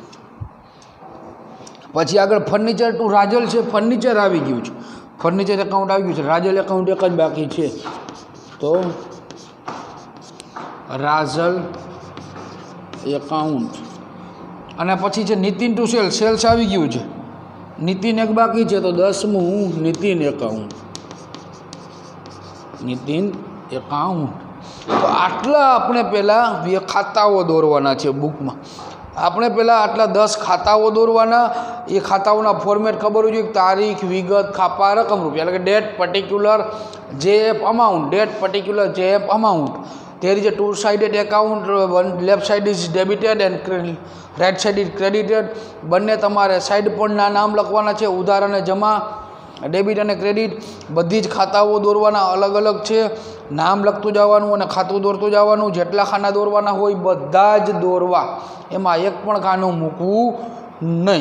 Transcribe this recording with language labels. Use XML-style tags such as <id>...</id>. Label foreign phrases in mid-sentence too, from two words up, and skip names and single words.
<gu>પછી આગળ</gu> <en>Furniture to Rajal</en> <gu>છે, ફર્નિચર આવી ગયું છે,</gu> <en>furniture account</en> <gu>આવી ગયું છે, રાજલ એકાઉન્ટ એક જ બાકી છે તો રાજલ એકાઉન્ટ. અને પછી છે</gu> <en>Nitin to Sales,</en> <gu>સેલ્સ આવી ગયું છે, નીતિન એક બાકી છે તો 10મું નીતિન એકાઉન્ટ, નીતિન એકાઉન્ટ. તો આટલા આપણે પહેલા ખાતાઓ દોરવાના છે। बुकमां આપણે પહેલાં આટલા 10 ખાતાઓ દોરવાના। એ ખાતાઓના ફોર્મેટ ખબર હોય છે, તારીખ, વિગત, ખાપા, રકમ, રૂપિયા, એટલે કે</gu> <en>Date Particular JF Amount, Date Particular JF Amount. there is a two sided account, one left side is debited and right side is credited।</en> <gu>બંને તમારે સાઈડ પરના નામ લખવાના છે, ઉધાર અને જમા, ડેબિટ અને ક્રેડિટ। બધી જ ખાતાઓ દોરવાના અલગ અલગ છે, નામ લખતું જવાનું અને ખાતું દોરતું જવાનું। જેટલા ખાના દોરવાના હોય બધા જ દોરવા, એમાં એક પણ ખાનું મૂકવું નહીં।</gu>